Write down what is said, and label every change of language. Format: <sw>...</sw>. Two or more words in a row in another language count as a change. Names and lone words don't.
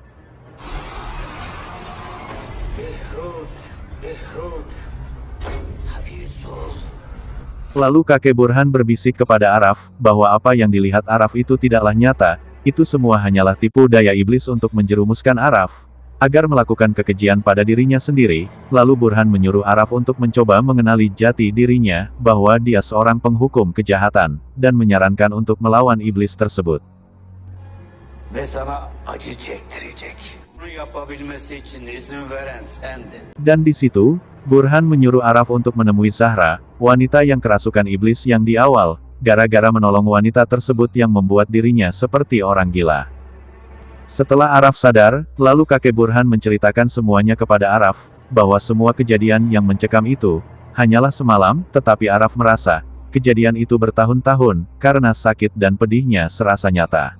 <id>Lalu kakek Burhan berbisik kepada Araf, bahwa apa yang dilihat Araf itu tidaklah nyata, itu semua hanyalah tipu daya iblis untuk menjerumuskan Araf, agar melakukan kekejian pada dirinya sendiri, lalu Burhan menyuruh Araf untuk mencoba mengenali jati dirinya, bahwa dia seorang penghukum kejahatan, dan menyarankan untuk melawan iblis tersebut.</id> <tr>ve sana acı çektirecek. Bunu yapabilmesi için izin veren sendin.</tr> <id>Dan di situ, Burhan menyuruh Araf untuk menemui Zahra, wanita yang kerasukan iblis yang di awal, gara-gara menolong wanita tersebut yang membuat dirinya seperti orang gila. Setelah Araf sadar, lalu kakek Burhan menceritakan semuanya kepada Araf, bahwa semua kejadian yang mencekam itu, hanyalah semalam, tetapi Araf merasa, kejadian itu bertahun-tahun, karena sakit dan pedihnya serasa nyata.</id>